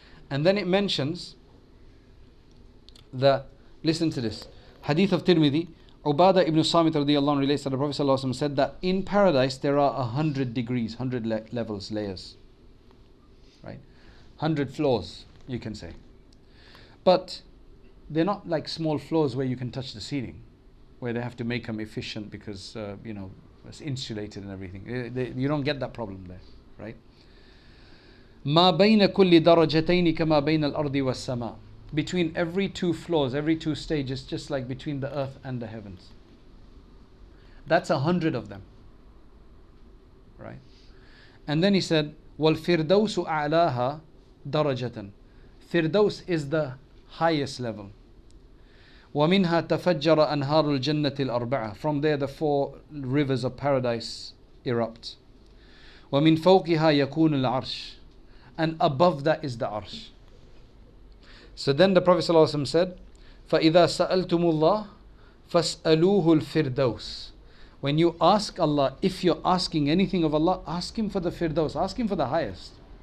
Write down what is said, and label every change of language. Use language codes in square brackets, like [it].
[en] And then it mentions that, listen to this, Hadith of Tirmidhi, Ubadah ibn Samit radiyallahu anhu relates that the Prophet sallallahu alaihi wasallam said that in paradise there are 100 degrees, 100 levels, layers, right? 100 floors, you can say. But they're not like small floors where you can touch the ceiling, where they have to make them efficient because, it's insulated and everything. You don't get that problem there, right? [ar] ما بين كل درجتين كما بين الأرض والسماء. [en] Between every 2 floors, every 2 stages, just like between the earth and the heavens. That's 100 of them, right? And then he said, [ar] وَالْفِرْدَوْسُ أَعْلَاهَا دَرَجَةً. [en] Firdaus is the highest level. [ar] وَمِنْهَا تَفَجَّرَ أَنْهَارُ الْجَنَّةِ الْأَرْبَعَةِ. [en] From there the 4 rivers of paradise erupt. [ar] وَمِنْ فَوْقِهَا يَكُونُ الْعَرْشِ. [en] And above that is the arsh. So then the Prophet ﷺ said, [ar] فَإِذَا سَأَلْتُمُ اللَّهِ فَاسْأَلُوهُ الْفِرْدَوْسِ. [en] When you ask Allah, if you're asking anything of Allah, ask Him for the Firdaus, ask Him for the highest.